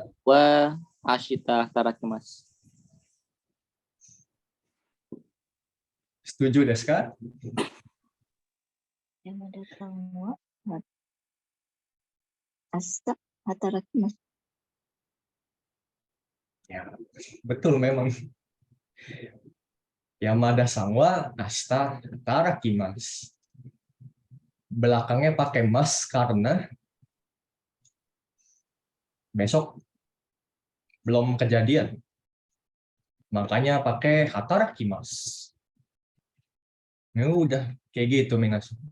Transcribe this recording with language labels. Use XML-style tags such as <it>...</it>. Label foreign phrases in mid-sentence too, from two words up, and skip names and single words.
<ja>は明日働きます. setuju ですか? 山田は明日働きます.</ja> <id>Ya, betul memang.</id> <ja>山田さんは明日働きます.</ja> <id>Belakangnya pakai mas karena besok belum kejadian. Makanya pakai hatarakimasu. Ya udah, kayak gitu minasan.</id>